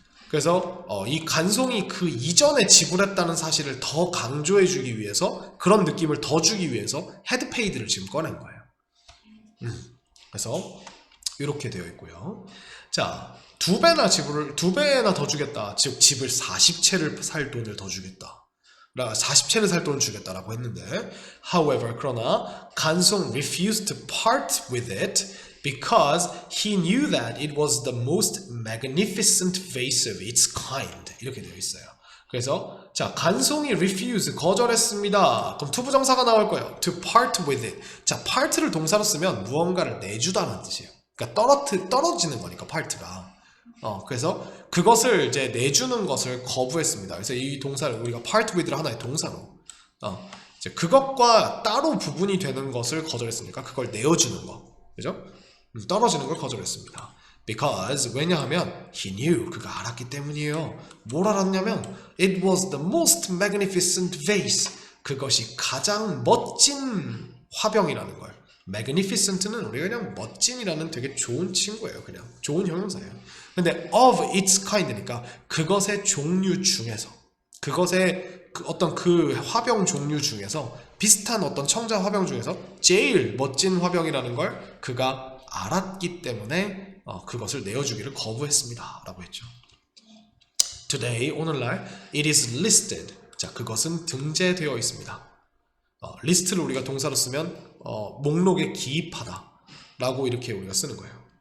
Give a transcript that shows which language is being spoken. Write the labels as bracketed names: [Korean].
[Korean] 그래서 이 간송이 그 이전에 지불했다는 사실을 더 강조해주기 위해서 그런 느낌을 더 주기 위해서 had paid를 지금 꺼낸 거예요. 그래서 이렇게 되어 있고요. 자, 두 배나 더 주겠다. 즉 집을 40채를 살 돈을 더 주겠다. 40채를 살 돈을 주겠다라고 했는데, [English] however, [Korean] 그러나 [English] 간송 refused to part with it because he knew that it was the most magnificent vase of its kind. [Korean] 이렇게 되어 있어요. 그래서 자, 간송이 refuse 거절했습니다. 그럼 투부정사가 나올 거예요. [English] to part with it. [Korean] 자, part를 동사로 쓰면 무언가를 내주다는 뜻이에요. 그러니까 떨어지는 거니까 part가. 그래서 그것을 이제 내주는 것을 거부했습니다. 그래서 이 동사를 우리가 part with를 하나의 동사로 이제 그것과 따로 부분이 되는 것을 거절했으니까 그걸 내어주는 거, 그죠? 떨어지는 걸 거절했습니다. Because 왜냐하면 [English] he knew [Korean] 그가 알았기 때문이에요. 뭘 알았냐면 [English] it was the most magnificent vase. [Korean] 그것이 가장 멋진 화병이라는 걸. magnificent는 우리가 그냥 멋진이라는 되게 좋은 친구예요. 그냥 좋은 형용사예요. 근데 [English] of its kind [Korean] 니까 그것의 종류 중에서 그것의 어떤 그 화병 종류 중에서 비슷한 어떤 청자 화병 중에서 제일 멋진 화병이라는 걸 그가 알았기 때문에 그것을 내어주기를 거부했습니다 라고 했죠. [English] Today, [Korean] 오늘날 [English] it is listed. [Korean] 자, 그것은 등재되어 있습니다. 리스트를 우리가 동사로 쓰면 목록에 기입하다 라고 이렇게 우리가 쓰는 거예요.